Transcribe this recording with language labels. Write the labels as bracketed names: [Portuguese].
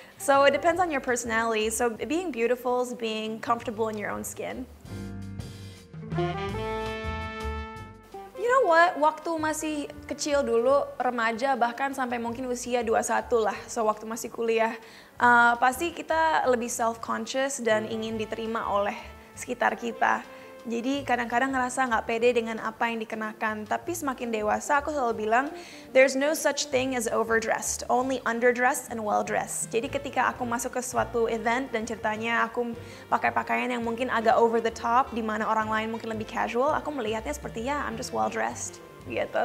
[English] So it depends on your personality. So being beautiful is being comfortable in your own skin. You know what? [Indonesian] Waktu masih kecil dulu, remaja bahkan sampai mungkin usia 21 lah. So waktu masih kuliah, pasti kita lebih self-conscious dan ingin diterima oleh sekitar kita. Jadi kadang-kadang ngerasa nggak pede dengan apa yang dikenakan. Tapi semakin dewasa aku selalu bilang, [English] there's no such thing as overdressed, only underdressed and well-dressed. [Indonesian] Jadi ketika aku masuk ke suatu event dan ceritanya aku pakai pakaian yang mungkin agak [English] over the top, [Indonesian] di mana orang lain mungkin lebih casual, aku melihatnya seperti ya, [English] I'm just well-dressed [Indonesian] gitu.